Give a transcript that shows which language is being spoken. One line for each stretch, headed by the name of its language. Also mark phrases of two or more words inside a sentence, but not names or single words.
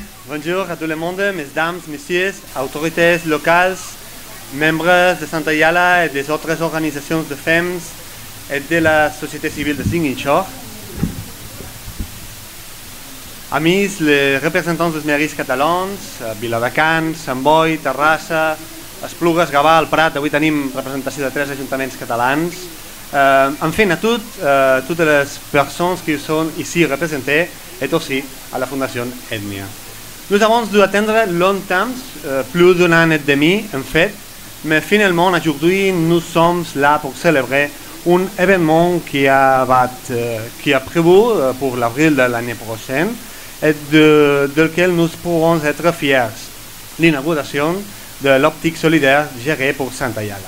French: Bonjour à tout le monde, mesdames, messieurs, autorités locales, membres de Santayala et des autres organisations de femmes et de la société civile de Ziguinchor. Amis, les représentants des mairies catalans, Viladecans, Sant Boi, Terrassa, Esplugues, Gavà, el Prat,
Catalan: avui tenim representació de 3 ajuntaments catalans.
French: Enfin, à toutes les personnes qui sont ici représentées et aussi à la Fondation Etnia. Nous avons dû attendre longtemps, plus d'un an et demi en fait, mais finalement aujourd'hui nous sommes là pour célébrer un événement qui a prévu pour l'avril de l'année prochaine et de lequel nous pourrons être fiers, l'inauguration de l'optique solidaire gérée pour Santa Ayala.